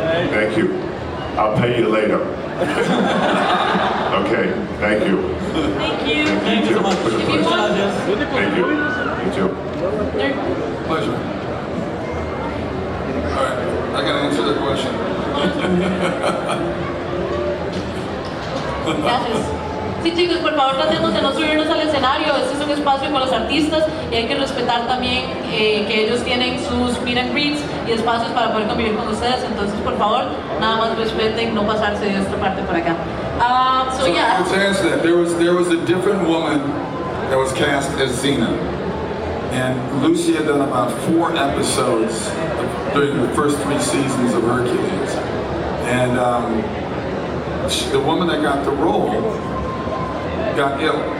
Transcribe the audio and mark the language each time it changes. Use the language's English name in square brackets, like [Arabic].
[English] Thank you. I'll pay you later. Okay, thank you. Thank you. Thank you so much. If you want, Thank you. You too. Pleasure. All right. I gotta answer the question. [Spanish] Gracias. Sí, chicos, por favor tratemos de no subirnos al escenario. Este es un espacio con los artistas y hay que respetar también que ellos tienen sus meet and greets y espacios para poder convivir con ustedes. Entonces, por favor, nada más respeten, no pasarse de esta parte por acá. [English] So yeah. To answer that, there was a different woman that was cast as Xena. And Lucy had done about 4 episodes during the first 3 seasons of Hercules. And the woman that got the role got ill.